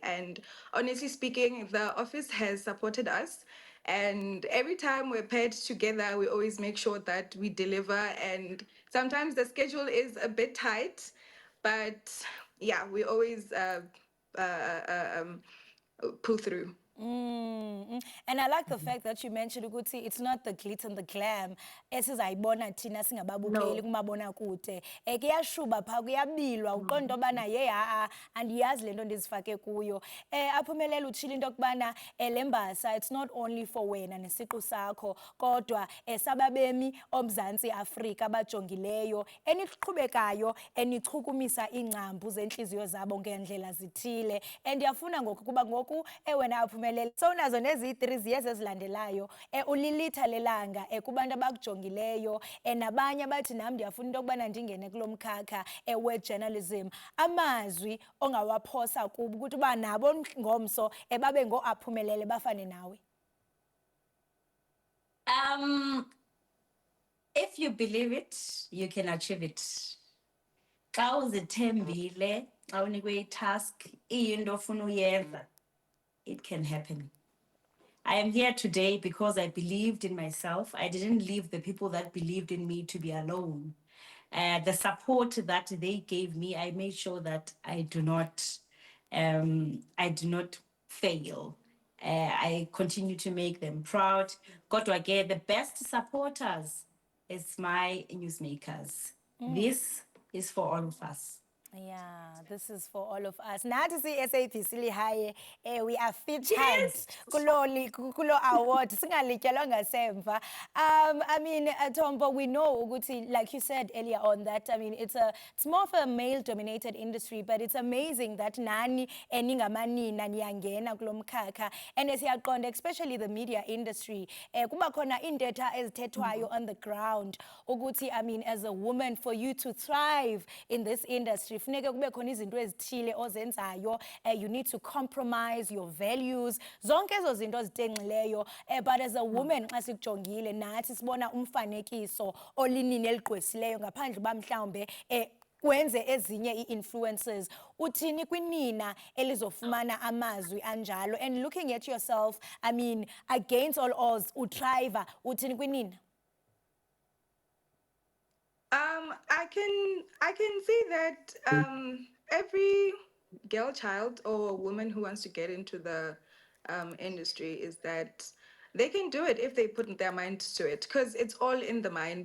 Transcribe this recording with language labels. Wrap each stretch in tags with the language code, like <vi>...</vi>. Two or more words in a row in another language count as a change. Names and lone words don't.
<en>And honestly speaking, the office has supported us And every time we're paired together, we always make sure that we deliver. And sometimes the schedule is a bit tight, but yeah, we always uh, uh, um, pull through. And I like the fact that you mentioned ukuthi it's not the glitz and the glam</en> <xh>esizayibona thina singababukeli</xh> <en>No.</en> <xh>kumabonakude. Kuyashuba pha kuyabilwa uqonda into yobana ye andiyazi lento ndizifake kuyo. Aphumelele utshilo into yokubana le mbasa</xh> <en>it's not only for</en> <xh>wena nesiqu sakho kodwa sababemi oMzantsi Afrika abajongileyo eniqhubekayo enichukumisa iingcambu zentliziyo zabo ngendlela zithile. And ndiyafuna ngoku kuba ngoku wena aphumelele sowunazo nezi-3 ziyezi ezilandelayo ulilitha lelanga kubantu abakujongileyo nabanye abathi nam ndiyafuna into yokubana ndingene kulo mkhakha we-journalism. Amazwi ongawaphosa kubo ukuthi uba nabo ngomso babe ngooaphumelele bafane nawe.</xh> <en>If you believe it, you can achieve it.</en> <xh>Xa uzithembile, xa unikwe i-task, iyinto ofuna uyenza,</xh> <en>it can happen. I am here today because I believed in myself. I didn't leave the people that believed in me to be alone. The support that they gave me, I made sure that I do not fail. I continue to make them proud.</en> <xh>Kodwa ke,</xh> <en>the best supporters is my newsmakers. This is for all of us. Yeah, this is for all of us.</en> <xh>Nathi si-SABC Lihaye,</xh> <en>we are featured Yes.</en> <xh>kulo award. Singalityalwa ngasemva.</xh> <en>I mean, Tombo, we know ukuthi, like you said earlier on, that I mean it's more of a male-dominated industry, but it's amazing that</en> <xh>nani ningamanina niyangena kulo mkhakha.</xh> <en>And siyaqonda, especially the media industry,</en> <xh>kuba khona intetha ezithethwayo</xh> <en>on the ground ukuthi, I mean, as a woman, for you to thrive in this industry,</en> <xh>funeke kube khona izinto ezithile ozenzayo.</xh> <en>You need to compromise your values,</en> <xh>zonke ezo zinto zitenxileyo.</xh> <en>But as a woman,</en> <xh>xa sikujongile nathi sibona umfanekiso olinini eligqwesileyo ngaphandle uba mhlawumbe kwenze ezinye ii-influences. Uthini kwinina elizofumana amazwi anjalo?</xh> <en>And looking at yourself, I mean, against all odds,</en> <xh>uthriva, uthini kwinina?</xh> <en>I can see that every girl child or woman who wants to get into the industry is that they can do it if they put their mind to it, because it's all in the mind.</en>